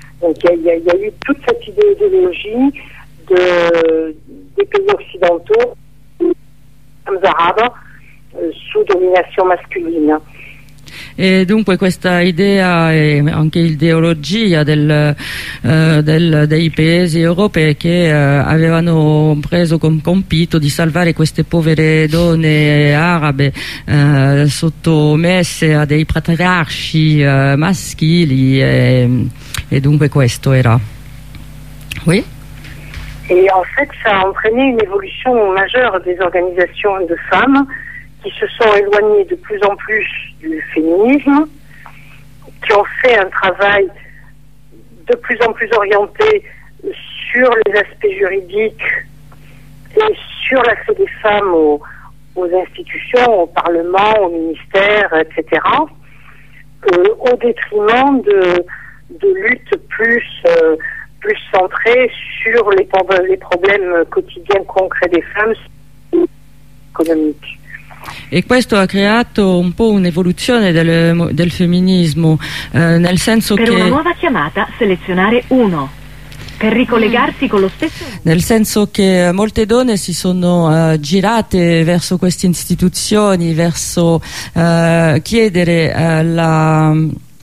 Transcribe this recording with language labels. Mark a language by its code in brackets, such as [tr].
[fr] Donc il y a eu toute cette idéologie des pays occidentaux, des arabes sous domination masculine. [it] E dunque questa idea e anche l'ideologia dei paesi europei che avevano preso come compito di salvare queste povere donne arabe sottomesse a dei patriarchi maschili, e dunque questo era. [fr] Oui? E en fait ça a entraîné une évolution majeure des organisations de femmes qui se sont éloignées de plus en plus du féminisme, qui ont fait un travail de plus en plus orienté sur les aspects juridiques et sur l'accès des femmes aux institutions, au Parlement, au ministère, etc., au détriment de luttes plus centrées sur les problèmes quotidiens concrets des femmes économiques. [it] E questo ha creato un po' un'evoluzione del femminismo, nel senso per che per una nuova chiamata selezionare 1. per ricollegarsi con lo stesso? Nel senso che molte donne si sono girate verso queste istituzioni, verso chiedere